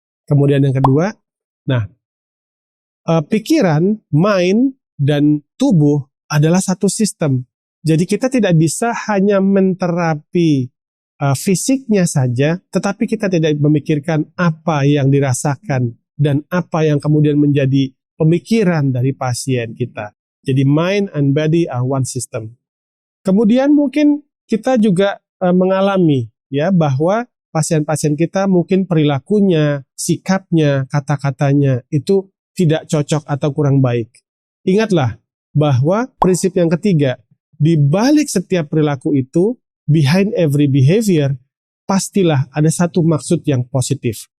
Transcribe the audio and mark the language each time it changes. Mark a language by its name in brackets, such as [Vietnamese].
[Indonesian] Kemudian yang kedua, pikiran, mind, dan tubuh adalah satu sistem. Jadi kita tidak bisa hanya menterapi fisiknya saja, tetapi kita tidak memikirkan apa yang dirasakan dan apa yang kemudian menjadi pemikiran dari pasien kita. Jadi [English] mind and body are one system. [Indonesian] Kemudian mungkin kita juga mengalami ya bahwa pasien-pasien kita mungkin perilakunya, sikapnya, kata-katanya itu tidak cocok atau kurang baik. Ingatlah bahwa prinsip yang ketiga, di balik setiap perilaku itu, [English] behind every behavior, [Indonesian] pastilah ada satu maksud yang positif.